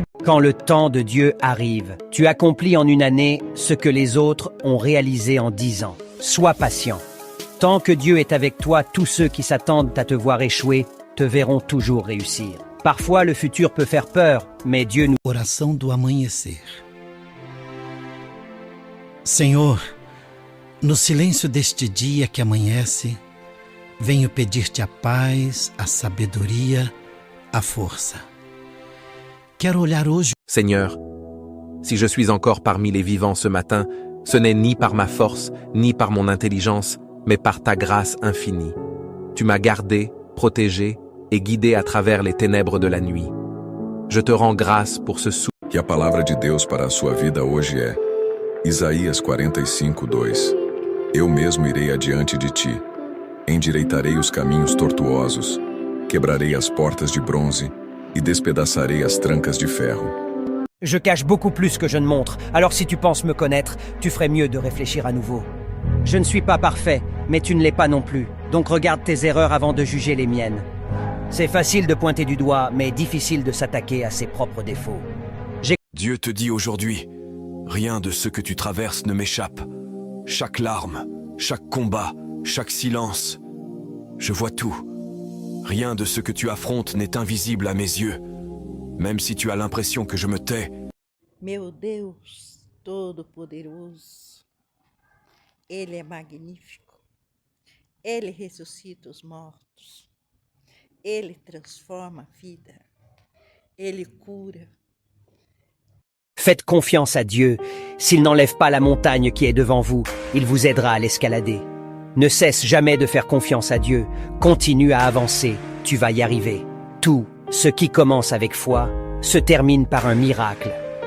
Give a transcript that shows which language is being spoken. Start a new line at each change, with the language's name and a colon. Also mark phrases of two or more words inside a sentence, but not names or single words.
French: Quand le temps de Dieu arrive, tu accomplis en une année ce que les autres ont réalisé en 10 ans. Sois patient. Tant que Dieu est avec toi, tous ceux qui s'attendent à te voir échouer te verront toujours réussir. Parfois, le futur peut faire peur, mais Dieu nous...
Portuguese: Oração do amanhecer. Senhor, no silêncio deste dia que amanhece, venho pedir-te a paz, a sabedoria, a força. Quero olhar hoje.
French: Seigneur, si je suis encore parmi les vivants ce matin, ce n'est ni par ma force, ni par mon intelligence, mais par ta grâce infinie. Tu m'as gardé, protégé et guidé à travers les ténèbres de la nuit. Je te rends grâce pour ce souffle.
Portuguese: E a palavra de Deus para a sua vida hoje é Isaías 45:2. Eu mesmo irei adiante de ti, endireitarei os caminhos tortuosos, quebrarei as portas de bronze e despedaçarei as trancas de ferro.
French: Je cache beaucoup plus que je ne montre, alors si tu penses me connaître, tu ferais mieux de réfléchir à nouveau. Je ne suis pas parfait, mais tu ne l'es pas non plus, donc regarde tes erreurs avant de juger les miennes. C'est facile de pointer du doigt, mais difficile de s'attaquer à ses propres défauts. Dieu te dit aujourd'hui, rien de ce que tu traverses ne m'échappe. Chaque larme, chaque combat, chaque silence, je vois tout. Rien de ce que tu affrontes n'est invisible à mes yeux. Même si tu as l'impression que je me tais.
Portuguese: Meu Deus Todo-Poderoso, Ele é magnífico. Ele ressuscita os mortos. Ele transforma a vida. Ele cura.
French: Faites confiance à Dieu. S'il n'enlève pas la montagne qui est devant vous, il vous aidera à l'escalader. Ne cesse jamais de faire confiance à Dieu. Continue à avancer. Tu vas y arriver. Tout ce qui commence avec foi se termine par un miracle.